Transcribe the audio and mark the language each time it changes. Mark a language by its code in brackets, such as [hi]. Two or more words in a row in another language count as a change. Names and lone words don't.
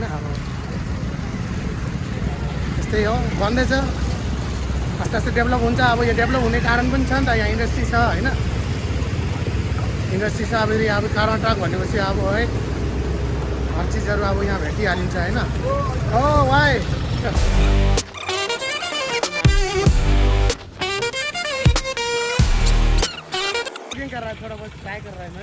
[ne] अब त्यस्तै हो, बन्दैछ, आस्ते आस्ते डेभलप हुन्छ। अब यो डेभलप हुने कारण पनि छ नि त, यहाँ इन्डस्ट्री छ होइन। इन्डस्ट्री छ, अब कर्नाटक भनेपछि अब है हर चिजहरू अब यहाँ भेटिहालिन्छ होइन। [hi] ओ भाइ कर रहा है, थोड़ा बहुत ट्राई कर रहा है मैं।